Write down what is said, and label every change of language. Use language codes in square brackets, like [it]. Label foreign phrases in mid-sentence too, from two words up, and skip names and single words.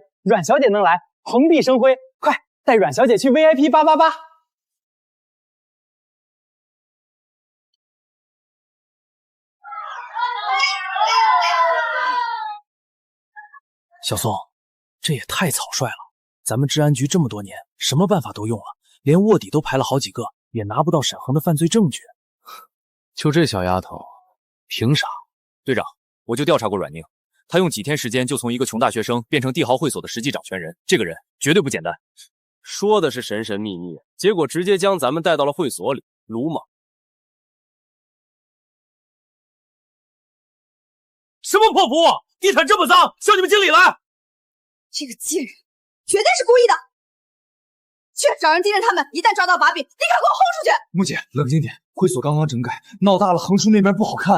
[zh] 阮小姐能來，蓬蓽生輝。快帶阮小姐去 VIP 888。小宋，這也太草率了。咱們治安局這麼多年，什麼辦法都用了，連臥底都排了好幾個，也拿不到沈恆的犯罪證據。就這小丫頭，憑啥？隊長，我就調查過阮寧， 他用几天时间就從一個窮大學生變成帝豪會所的實際掌權人，這個人絕對不簡單。說的是神神秘秘，結果直接將咱們帶到了會所裡，魯莽。什麼破服務？地毯这麼髒，叫你們经理来！这个贱人绝对是故意的，去找人盯着他们，一旦抓到把柄，立刻给我轰出去！木姐，冷静点，会所刚刚整改，闹大了，横叔那边不好看。